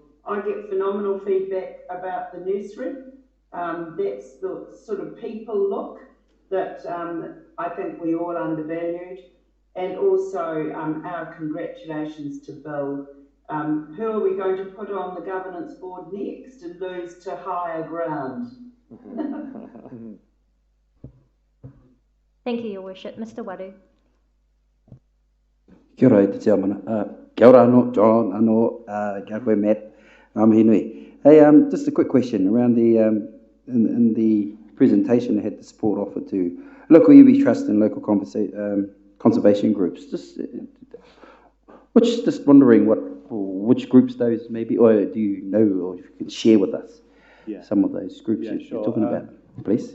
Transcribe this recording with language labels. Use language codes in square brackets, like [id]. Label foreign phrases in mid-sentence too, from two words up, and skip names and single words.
[en] I get phenomenal feedback about the nursery. That's the sort of people look that I think we all undervalued. And also our congratulations to Bill. Who are we going to put on the governance board next and lose to higher ground? Thank you, Your Worship. Mr. Waru. [mi] Kia ora, te mana. Kia ora anō, John, anō, kia koe, [en] Matt. [mi] Hinui. [en] Hey, just a quick question around the, in the presentation, I had the support offered to local iwi trust and local conservation groups. Just wondering which groups those maybe, or do you know, or if you can share with us some of those groups you're talking about, please?